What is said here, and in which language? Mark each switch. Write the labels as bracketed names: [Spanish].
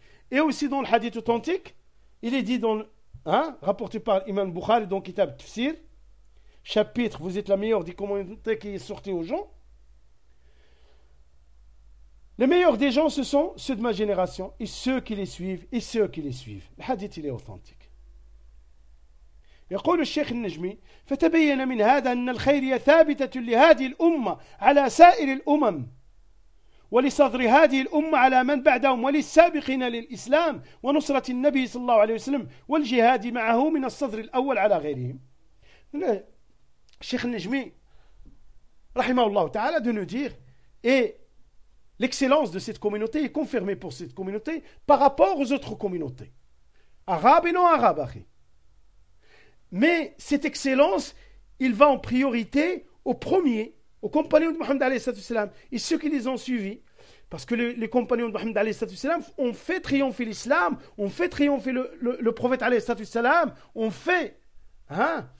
[French] Et aussi dans le hadith authentique, il est dit dans rapporté par l'imam Bukhari dans Kitab Tafsir, chapitre, vous êtes la meilleure des communautés qui est sortie aux gens. Les meilleurs des gens, ce sont ceux de ma génération et ceux qui les suivent et ceux qui les suivent. Le hadith, il est authentique. [Arabic] يقول الشيخ النجمي فتبين من هذا أن الخيرية ثابتة لهذه الأمة على سائر الأمم ولصدر هذه الأمة على من بعدهم وللسابقين للإسلام ونصرة النبي صلى الله عليه وسلم والجهاد معه من الصدر الأول على غيرهم. [French] الشيخ النجمي [Arabic] رحمه الله تعالى [French] de nous dire et l'excellence de cette communauté est confirmée pour cette communauté par rapport aux autres communautés arabes et non arabes. Mais cette excellence, il va en priorité au premier, aux compagnons de Mohammed alayhi sallallahu alayhi wa sallam et ceux qui les ont suivis, parce que les compagnons de Mohammed alayhi sallallahu alayhi wa sallam ont fait triompher l'islam, ont fait triompher le prophète alayhi sallallahu alayhi wa sallam, ont fait Hein?